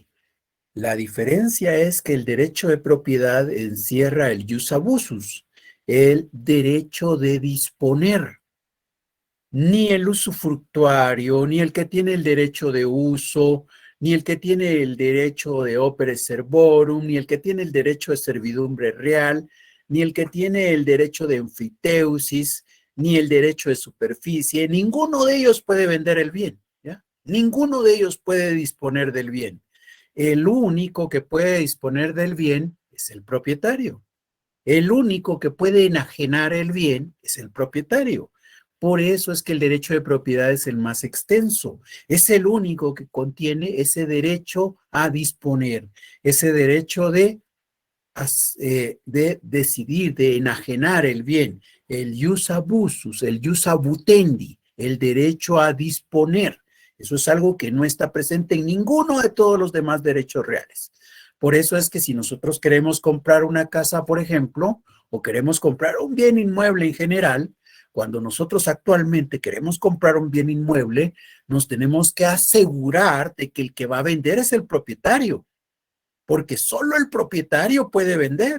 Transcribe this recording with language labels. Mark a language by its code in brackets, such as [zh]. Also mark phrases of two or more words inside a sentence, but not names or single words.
[es] La diferencia es que el derecho de propiedad encierra el [la] jus abusus, [es] el derecho de disponer. Ni el usufructuario, ni el que tiene el derecho de uso, ni el que tiene el derecho de [la] opere servorum, [es] ni el que tiene el derecho de servidumbre real, ni el que tiene el derecho de enfiteusis, ni el derecho de superficie, ninguno de ellos puede vender el bien, ¿ya? Ninguno de ellos puede disponer del bien. El único que puede disponer del bien es el propietario. El único que puede enajenar el bien es el propietario. Por eso es que el derecho de propiedad es el más extenso. Es el único que contiene ese derecho a disponer, ese derecho de decidir, de enajenar el bien, el [la] jus abusus, [es] el [la] jus abutendi, [es] el derecho a disponer. Eso es algo que no está presente en ninguno de todos los demás derechos reales. Por eso es que si nosotros queremos comprar una casa, por ejemplo, o queremos comprar un bien inmueble en general, cuando nosotros actualmente queremos comprar un bien inmueble, nos tenemos que asegurar de que el que va a vender es el propietario, porque solo el propietario puede vender.